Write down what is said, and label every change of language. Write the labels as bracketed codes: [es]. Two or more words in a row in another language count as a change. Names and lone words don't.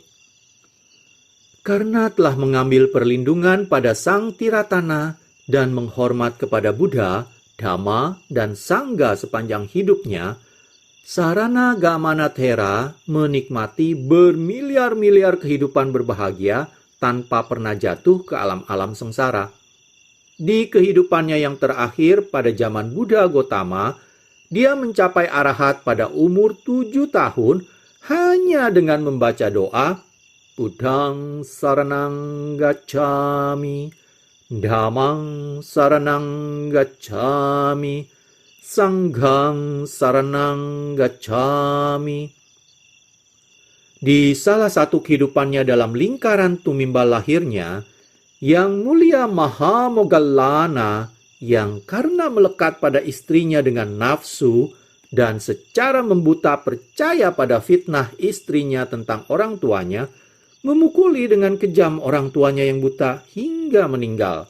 [id] Karena telah mengambil perlindungan pada Sang Tiratana dan menghormat kepada Buddha, Dhamma, dan Sangha sepanjang hidupnya, Sarana Gamanathera menikmati bermiliar-miliar kehidupan berbahagia tanpa pernah jatuh ke alam-alam sengsara. Di kehidupannya yang terakhir pada zaman Buddha Gotama, dia mencapai arahat pada umur 7 tahun hanya dengan membaca doa, [pi] Buddhang saranang gacchami, Dhammang saranang gacchami, Sanghang saranang gacchami. [id] Di salah satu kehidupannya dalam lingkaran tumimbal lahirnya, Yang Mulia Mahamoggallana yang karena melekat pada istrinya dengan nafsu dan secara membuta percaya pada fitnah istrinya tentang orang tuanya, memukuli dengan kejam orang tuanya yang buta hingga meninggal.